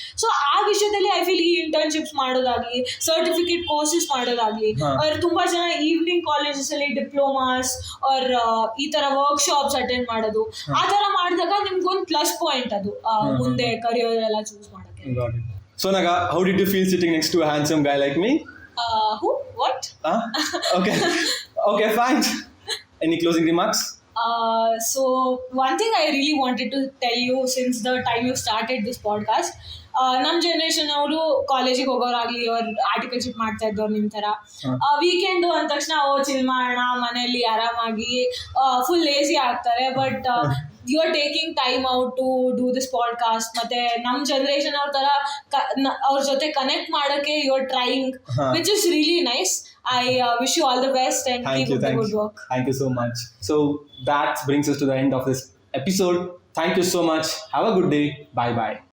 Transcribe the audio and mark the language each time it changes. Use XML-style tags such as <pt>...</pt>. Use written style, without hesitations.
<kn>So ಆ ವಿಷಯದಲ್ಲಿ</kn> <en>I feel</en> <kn>ಈ ಇಂಟರ್ನ್ಶಿಪ್ಸ್ ಮಾಡೋದಾಗ್ಲಿ, ಸರ್ಟಿಫಿಕೇಟ್ ಕೋರ್ಸಸ್ ಮಾಡೋದಾಗ್ಲಿ, ಅವ್ರು ತುಂಬಾ ಜನ ಈವ್ನಿಂಗ್ ಕಾಲೇಜಸ್ ಅಲ್ಲಿ ಡಿಪ್ಲೊಮಾಸ್ ಅವ್ರ ಈ ತರ ವರ್ಕ್ಶಾಪ್ಸ್ ಅಟೆಂಡ್ ಮಾಡೋದು, ಆ ತರ ಮಾಡಿದಾಗ ನಿಮ್ಗೊಂದು ಪ್ಲಸ್ ಪಾಯಿಂಟ್ ಅದು ಮುಂದೆ ಕರಿಯರ್ ಎಲ್ಲ ಚೂಸ್ ಮಾಡಕ್ಕೆ.</kn> <en>So Naga, how did you feel sitting next to a handsome guy like me? Who? What? Okay. Okay, fine. Any closing remarks? So one thing I really wanted to tell you since the time you started this podcast,</en> <kn>ನಮ್ಮ generation ಅವರು ಕಾಲೇಜಿಗೆ ಹೋಗೋರಾಗ್ಲಿ ಅವ್ರ articleship ಮಾಡ್ತಾ ಇದ್ದವ್ರು ನಿಮ್ ತರ weekend ಅಂದ ತಕ್ಷಣ ಚಿಲ್ ಮಾಡೋಣ ಮನೆಯಲ್ಲಿ ಆರಾಮಾಗಿ ಫುಲ್ ಲೇಸಿ ಆಗ್ತಾರೆ.</kn> <en>But you are taking time out to do this podcast.</en> <kn>ಮತ್ತೆ ನಮ್ಮ ಜನರೇಷನ್ ಅವ್ರ ತರ ಅವ್ರ ಜೊತೆ ಕನೆಕ್ಟ್ ಮಾಡೋಕೆ</kn> <en>You are trying, which is really nice. I wish you all the best and keep up the good work. Thank you so much. So that brings us to the end of this episode. Thank you so much. Have a good day. Bye bye.</en>